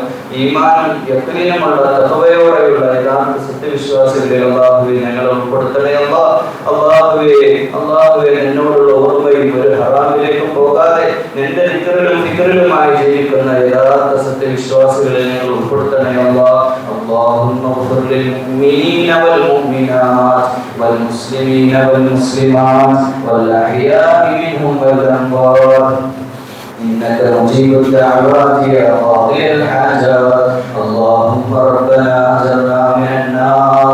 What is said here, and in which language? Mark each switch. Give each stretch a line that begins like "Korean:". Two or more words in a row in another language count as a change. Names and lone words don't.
Malayalam: ഈമാനും യഖീനുമുള്ള തഖ്വയോടെയുള്ള യഥാർത്ഥ സത്യവിശ്വാസികളെ അല്ലാഹുവേ ഞങ്ങളെ ഉൾപ്പെടുത്തണേ അല്ലാ. അല്ലാഹുവേ നിന്നോടുള്ള ഓർമ്മയും ഒരു ഹറാമിലേക്കും പോകാതെ നിന്റെ ഫിക്റിലുമായി ജീവിക്കുന്ന യഥാർത്ഥ സത്യവിശ്വാസികളെ ഞങ്ങൾ ഉൾപ്പെടുത്തണേ അല്ലാ.
Arabic: اللهم اغفر للمؤمنين والمؤمنات والمسلمين والمسلمات والأحياء منهم والأموات إنك مجيب الدعوات يا قاضي الحاجات. اللهم ربنا أجرنا من النار.